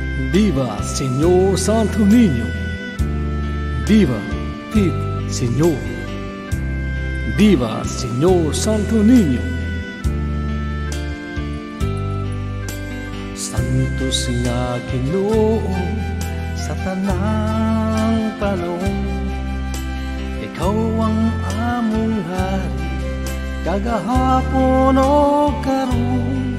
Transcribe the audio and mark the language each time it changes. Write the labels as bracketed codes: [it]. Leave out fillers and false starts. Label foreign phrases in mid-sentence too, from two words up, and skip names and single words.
[es] Viva Señor Santo Niño, viva Pit Señor, viva Señor Santo Niño. [ceb] Santos nga Ginoo sa tanang panahon, ikaw ang among hari, kagahapon o karon.